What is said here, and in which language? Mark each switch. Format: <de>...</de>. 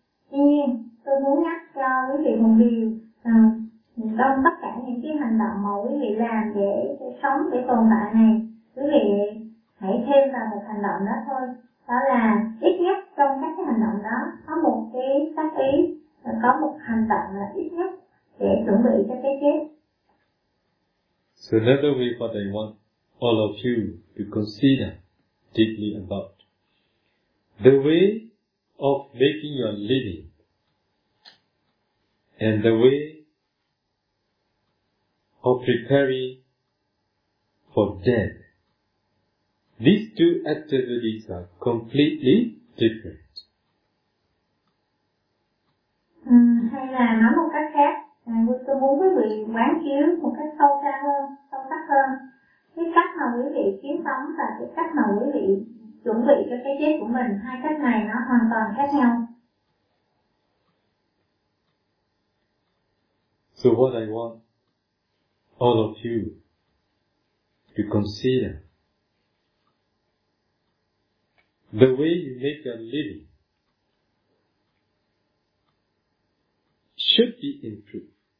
<vi>Tuy nhiên, tôi muốn nhắc cho quý vị một điều, trong tất cả những cái hành động mà quý vị làm để sống, để tồn tại này, quý vị hãy thêm vào một hành động đó thôi. Đó là ít nhất trong các cái hành động đó có một cái tác ý, có một hành động là ít nhất để chuẩn bị cho cái chết.</vi> <en>So another way what I want all of you to consider deeply about. The way of making your living and the way of preparing for death. These two activities are completely different.</en> <vi>Hay là nói một cách khác. Tôi muốn quý vị quán chiếu một cách sâu xa hơn, sâu sắc hơn. Cái cách mà quý vị kiếm sống và cái cách mà quý vị chuẩn bị cho cái chết của mình, hai cách này nó hoàn toàn khác nhau.</vi> <en>So what I want all of you to consider, the way you make your living should be improved.</en>